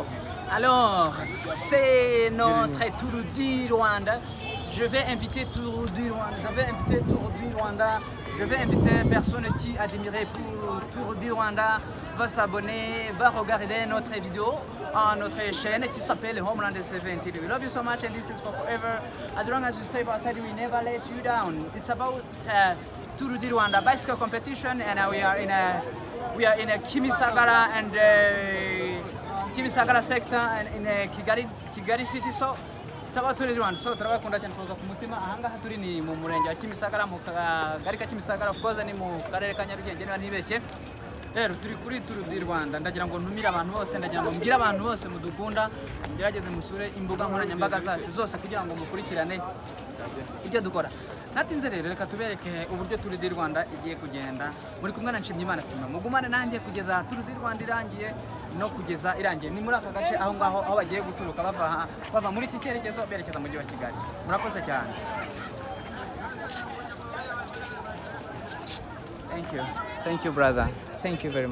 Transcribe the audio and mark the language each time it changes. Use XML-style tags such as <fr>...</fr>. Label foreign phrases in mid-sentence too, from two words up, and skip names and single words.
<fr>Alors, c'est notre tour du Rwanda. Je vais inviter Tour du Rwanda, je vais inviter personne qui admire pour Tour du Rwanda, va s'abonner, va regarder notre vidéo à notre chaîne qui s'appelle Homeland 70.</fr> <en>We love you so much and this is for forever. As long as you stay outside, we never let you down. It's about Tour du Rwanda bicycle competition and we are in a Kimisagara and Kimisagara sector and in Kigali city.</en> <rw>So Saba turi Rwanda, so turabakunda cyane kuza ku mutima. Ahangaha turi ni mu murenge wa Kimisagara mu kagari ka Kimisagara,</rw> <en>of course</en> <rw>ni mu karere ka Nyarugenge niba ntibeshye. Rero turi kuri Tour du Rwanda, ndagira ngo ntumire abantu bose, ndagira ngo mbwire abantu bose mudukunda gerageze musure imbuga nkoranyambaga zacu zose kugira ngo mukurikirane ibyo dukora. Natinze rero reka tubereke uburyo Tour du Rwanda igiye kugenda. Muri kumwe na Nshimiyimana Sima, mugumane nanjye kugeza Tour du Rwanda irangiye no kugeza irangiye. Ni muri aka gace aho ngaho aho bagiye guturuka bava muri iki cyerekezo berekeza mu mujyi wa Kigali. Murakoze cyane.</rw> <en>Thank you brother, thank you very much.</en>